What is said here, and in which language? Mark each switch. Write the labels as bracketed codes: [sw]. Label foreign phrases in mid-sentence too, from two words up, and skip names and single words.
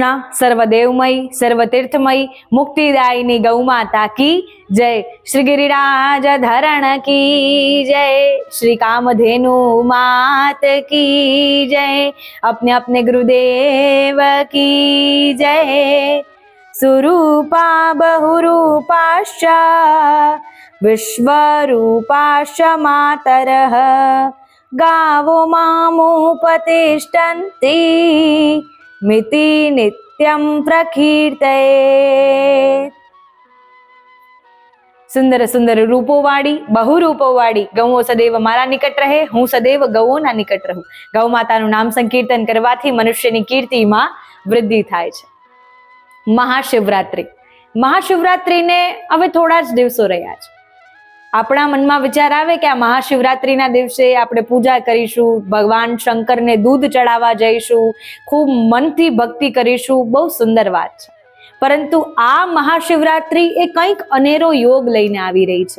[sa] सर्वदेवमयी सर्वतीर्थमयी मुक्तिदायिनी [hi] गौ माता की जय। श्री गिरिराज धरण की जय। श्री कामधेनु मात की जय। अपने अपने गुरुदेव की जय। [sa] सुरूपा बहुरूपाश्च विश्वरूपाश्च मातरः गावो मामुपतिष्ठन्ति मिति नित्यं प्रकीर्तये। [gu] સુંદર સુંદર રૂપોવાળી બહુરૂપોવાળી ગૌઓ સદૈવ મારા નિકટ રહે, હું સદૈવ ગૌઓના નિકટ રહું। ગૌ માતાનું નામ સંકીર્તન કરવાથી મનુષ્યની કીર્તિમાં વૃદ્ધિ થાય છે। મહાશિવરાત્રિ, મહાશિવરાત્રિને હવે થોડા જ દિવસો રહ્યા છે। આપણા મનમાં વિચાર આવે કે આ મહાશિવરાત્રીના દિવસે આપણે પૂજા કરીશું, ભગવાન શંકરને દૂધ ચડાવવા જઈશું, ખૂબ મનથી ભક્તિ કરીશું, બહુ સુંદર વાત છે। પરંતુ આ મહાશિવરાત્રી એ કંઈક અનેરો યોગ લઈને આવી રહી છે।